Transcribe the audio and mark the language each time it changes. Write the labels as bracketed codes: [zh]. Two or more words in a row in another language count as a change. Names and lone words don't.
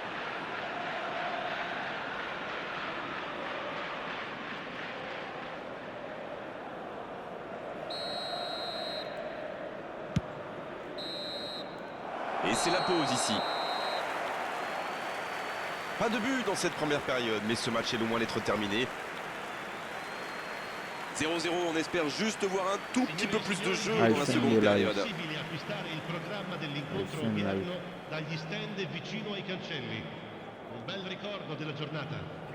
[fr] Et c'est la pause ici. Pas de but dans cette première période, mais ce match est loin d'être terminé. 0-0, on espère juste voir un tout petit peu plus de jeu dans la seconde période. [it] Possibile acquistare il programma dell'incontro odierno dagli stand vicino ai cancelli. Un bel ricordo della giornata.